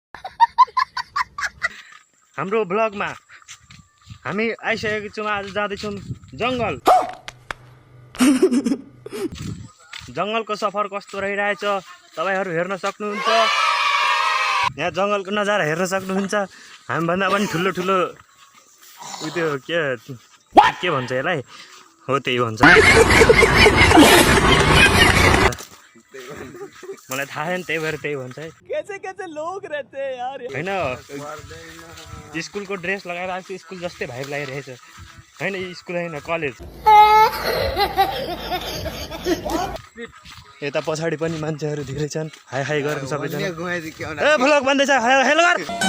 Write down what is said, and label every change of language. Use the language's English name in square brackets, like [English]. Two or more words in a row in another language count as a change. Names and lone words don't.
[Nepali] हाम्रो ब्लगमा हामी आइसकेको छौं आज जाँदै छौं जंगल जंगलको सफर कस्तो रहिरहेछ तपाईहरु हेर्न सक्नुहुन्छ यहाँ जंगलको नजारा हेर्न सक्नुहुन्छ हामी भन्दा पनि ठुलो ठुलो त्यो के भन्छ यसलाई हो त्यही भन्छ मलाई थाहा छैन त्यही भएर त्यही भन्छ है [Hindi] कैसे लोग रहते हैं यार [Nepali] हैन स्कुलको ड्रेस लगाएर आएको स्कुल जस्तै भाइब लागिरहेछ हैन स्कुल हैन कलेज यता पछाडी पनि मान्छेहरु धेरै छन् हाई हाई गर्न सबैजना ए भ्लग बन्दै छ हेलो गर